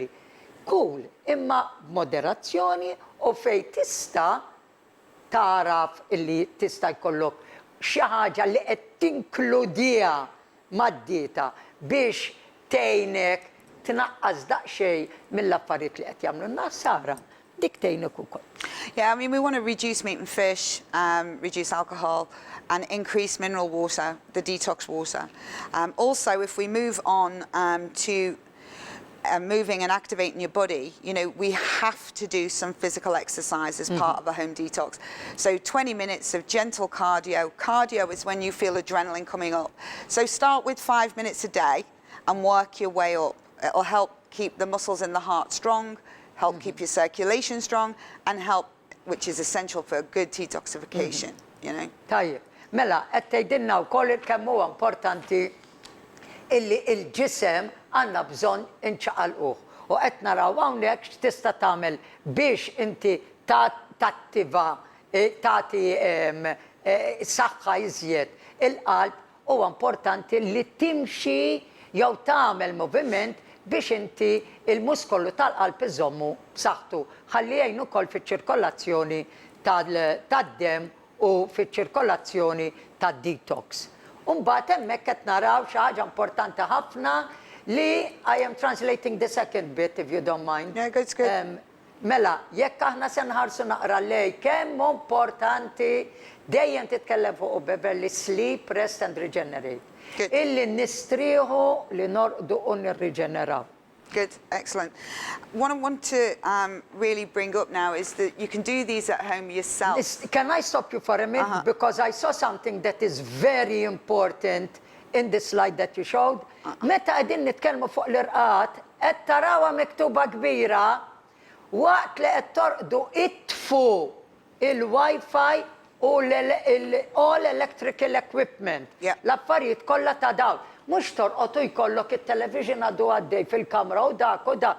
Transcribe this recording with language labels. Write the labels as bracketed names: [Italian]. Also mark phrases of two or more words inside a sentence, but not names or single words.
[Maltese] Cool, imma moderazzjoni u fejn tista' taraf illi tista' jkollok xi ħaġa li qed tinkludiha mad-dieta biex tgħinek tnaqqas daqsxejn mill-affarijiet li qed jagħmlu n-nas Sara. Dik tgħinek ukoll. [English] Yeah, I mean, we want to reduce meat and fish, reduce alcohol, and increase mineral water, the detox water. Also, if we move on to moving and activating your body, you know, we have to do some physical exercise as part of a home detox. So 20 minutes of gentle cardio. Cardio is when you feel adrenaline coming up. So start with 5 minutes a day and work your way up. It'll help keep the muscles in the heart strong, help keep your circulation strong, and help, which is essential for a good detoxification, you know. [Maltese] Tajjeb, mela, qed tgħidilna wkoll kemm huwa importanti illi l-ġisem għandna bżonn inċaqalquh. U qed naraw hawnhekk x'tista' tagħmel biex inti tattiva, tagħti saħħa iżjed il-qalb, huwa importanti li timxi jew tagħmel moviment biex inti il-muskolu tal-qalb iżommu b'saħħtu. Ħalli jgħin ukoll fiċ-ċirkolazzjoni tad-demm u fiċ-ċirkolazzjoni tad-detox. Mbagħad hemmhekk qed naraw xi ħaġa importanti ħafna li [English] I am translating the second bit if you don't mind. Yeah, good, good. [Maltese] Mela, jekk aħna se nħarsu naqra lej kemm importanti dejjem titkellem fuq Beverley [English] sleep, rest and regenerate. [Maltese] Good. Illi nistrieħu li norqdu u nirriġeneraw. [English] Good, excellent. What I want to really bring up now is that you can do these at home yourself. Can I stop you for a minute? Because I saw something that is very important in the slide that you showed. [Maltese] Meta qegħdin nitkellmu fuq l-irqat, qed tarawha miktuba kbira waqt li qed torqdu itfu il-Wi-Fi u [English] all electrical equipment. [Maltese] L-affarijiet kollha ta' dawn. Mhux torqotu jkollok it-television għadu għaddej fil-kamra u dak u dak.